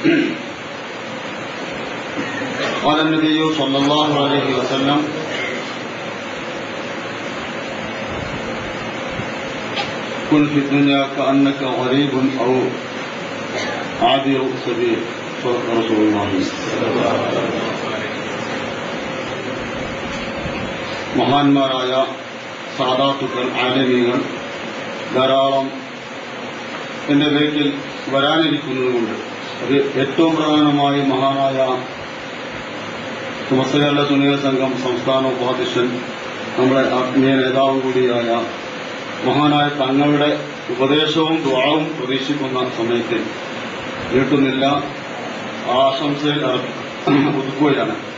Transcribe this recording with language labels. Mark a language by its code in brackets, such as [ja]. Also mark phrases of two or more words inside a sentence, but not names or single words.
[ar] قال النبي صلى الله عليه وسلم: كن في الدنيا كأنك غريب أو عابر سبيل. صدق رسول الله. [ml] മഹാന്മാരായ സാദാത്തുക്കൾ, ആലിമീങ്ങൾ ധാരാളം എന്റെ പേരിൽ വരാനിരിക്കുന്നതുകൊണ്ട് അത് ഏറ്റവും പ്രധാനമായി മഹാനായ സമസ്ത കേരള സുന്നീയ സംഘം സംസ്ഥാന ഉപാധ്യക്ഷൻ, നമ്മുടെ ആത്മീയ നേതാവ് കൂടിയായ മഹാനായ തങ്ങളുടെ ഉപദേശവും ദുആവും പ്രതീക്ഷിക്കുന്ന സമയത്ത് നീട്ടുന്നില്ല, ആശംസയിൽ ഒതുക്കുകയാണ്.